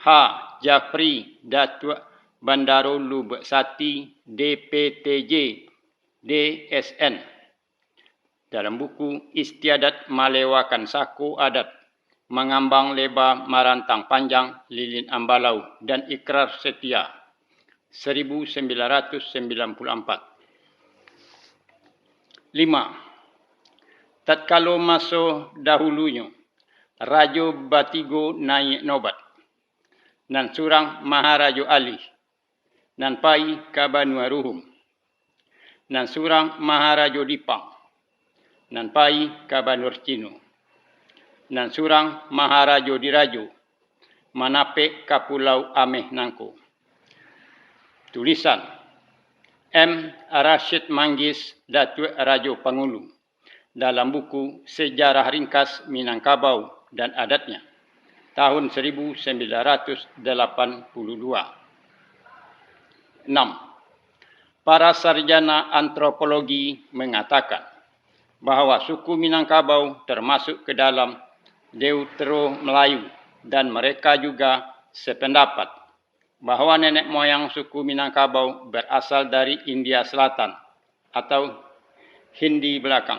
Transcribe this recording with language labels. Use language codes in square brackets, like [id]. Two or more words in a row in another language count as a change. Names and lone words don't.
[id] Jafri Datuk Bandaro Lubsati DPTJ DSN dalam buku Istiadat Malewakan Saku Adat, Mengambang Lebar Marantang Panjang Lilin Ambalau dan Ikrar Setia 1994. 5. [min] Tatkala masa dahulunya, Raja Batigo naik nobat, nan surang Maharaja Ali, nan pai ka Banu Ruhum, nan surang Maharaja Dipang, nan pai ka Banu Cino, nan surang Maharaja Dirajo, manape ka Pulau Ameh Nangko. [id] Tulisan M. Rashid Manggis Datuk Raja Pangulu dalam buku Sejarah Ringkas Minangkabau dan Adatnya tahun 1982. 6. [ms] Para sarjana antropologi mengatakan bahawa suku Minangkabau termasuk ke dalam Deutero Melayu dan mereka juga sependapat bahawa nenek moyang suku Minangkabau berasal dari India Selatan atau Hindi Belakang.